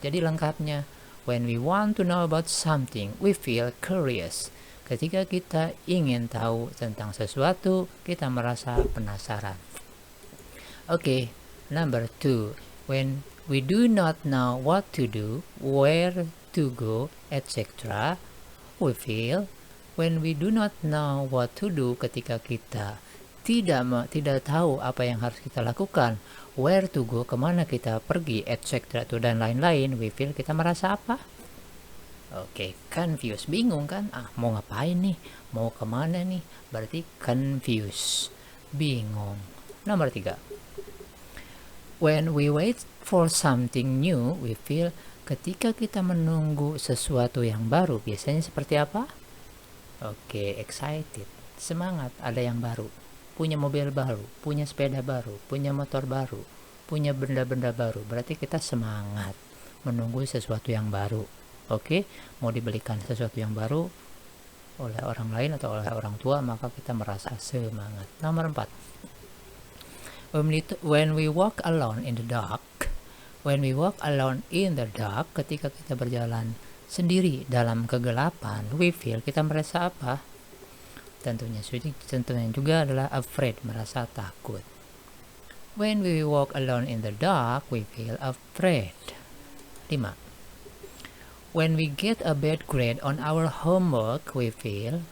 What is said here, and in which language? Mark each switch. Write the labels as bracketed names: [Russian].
[Indonesian] Jadi lengkapnya, [English] when we want to know about something, we feel curious. [Indonesian] Ketika kita ingin tahu tentang sesuatu, kita merasa penasaran. [English] Oke, number 2. When we do not know what to do, where to go, etc., we feel. When we do not know what to do, [Indonesian] ketika kita tidak tahu apa yang harus kita lakukan, [English] where to go, [Indonesian] kemana kita pergi, etc., dan lain-lain, [English] we feel, [Indonesian] kita merasa apa? Oke, confused, bingung kan? Mau ngapain nih? Mau kemana nih? Berarti confused, bingung. Nomor 3. [English] When we wait for something new, we feel. [Indonesian] Ketika kita menunggu sesuatu yang baru, biasanya seperti apa? Oke, excited, semangat, ada yang baru. Punya mobil baru, punya sepeda baru, punya motor baru, punya benda-benda baru. Berarti kita semangat menunggu sesuatu yang baru. Oke, mau dibelikan sesuatu yang baru oleh orang lain atau oleh orang tua, maka kita merasa semangat. [English] Nomor 4. When we walk alone in the dark, when we walk alone in the dark, [Indonesian] ketika kita berjalan sendiri dalam kegelapan, [English] we feel, [Indonesian] kita merasa apa? Tentunya juga adalah afraid, merasa takut. [English] When we walk alone in the dark, we feel afraid. 5. When we get a bad grade on our homework, we feel.